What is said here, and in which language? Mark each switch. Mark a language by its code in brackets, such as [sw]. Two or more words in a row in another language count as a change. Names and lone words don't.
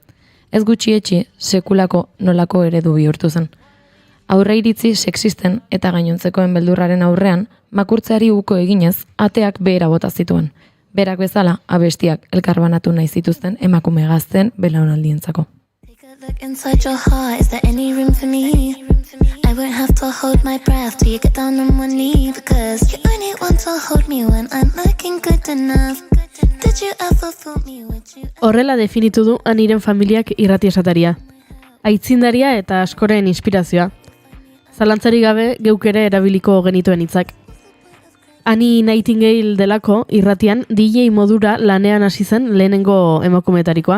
[eu] Ez gutxietxi sekulako nolako eredu bihurtu zen. Aurre iritzi sexisten eta gainontzekoen beldurraren aurrean, makurtzeari uko eginez, ateak behera bota zituen. Berak bezala, abestiak elkarbanatu nahi zituzten emakume gazten belaunaldientzako. [en] Look inside your heart, is there any room for me? I won't have to hold my breath till you get down on one knee, because you only want to hold me when I'm looking good enough. Did you ever fool me? [eu] Horrela definitu du Aniren familiak irrati esataria. Aitzindaria eta askoren inspirazioa. Zalantzari gabe geuk ere erabiliko genituen hitzak. Annie Nightingale delako irratian DJ modura lanean hasi zen lehenengo emakumetarikoa.